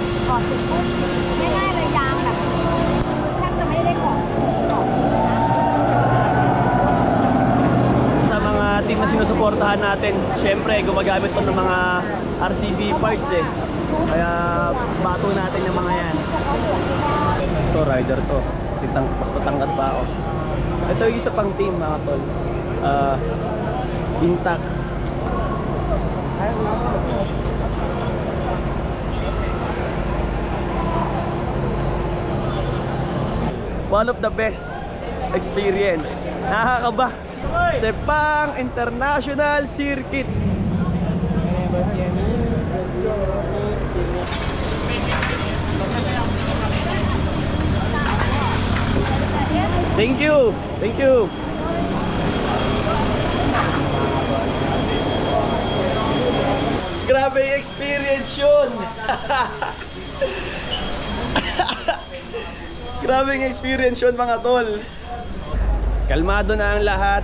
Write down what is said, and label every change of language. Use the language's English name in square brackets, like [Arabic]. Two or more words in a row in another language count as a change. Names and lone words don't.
[Thai] อดเสร็จปุ๊บง่ายๆเลยยางแบบแทบจะไม่ได้กอดนะ [Filipino] Sa mga team na sinusuportahan natin, syempre gumagamit to ng mga RCB parts eh. Kaya bato natin yung mga yan. Ito, rider to. Mas matangkat pa ako. Ito yung isa pang team mga tol. Intact. [English] One of the best experience. [Filipino] Nakakaba. Sepang International Circuit. [English] Thank you. Thank you. [Filipino] Grabe yung experience yun. Grabe yung experience yun mga tol. Kalmado na ang lahat.